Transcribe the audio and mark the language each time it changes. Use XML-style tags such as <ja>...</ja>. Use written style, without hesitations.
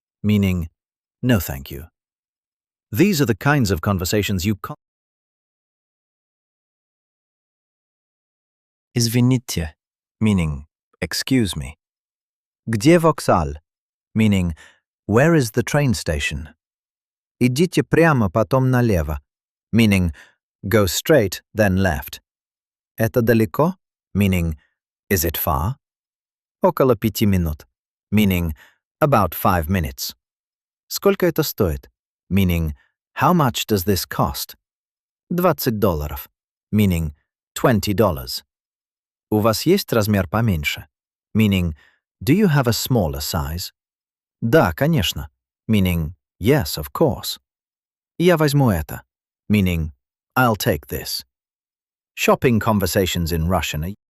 <en>Meaning, no thank you. These are the kinds of conversations you can't.</en> <ru>Извините,</ru> <en>meaning, excuse me.</en> <ru>Где вокзал?</ru> <en>Meaning, where is the train station?</en> <ru>Идите прямо, потом налево.</ru> <en>Meaning, go straight, then left.</en> <ru>Это далеко?</ru> <en>Meaning, is it far?</en> <ru>Около 5 минут.</ru> <en>Meaning, about 5 minutes.</en> <ru>Сколько это стоит?</ru> <en>Meaning, how much does this cost?</en> <ru>$20.</ru> <en>Meaning, $20.</en> <ru>У вас есть размер поменьше?</ru> <en>Meaning, do you have a smaller size?</en> <ru>Да, конечно.</ru> <en>Meaning, yes, of course.</en> <ru>Я возьму это.</ru> <en>Meaning, I'll take this. Shopping conversations in Russian are...</en>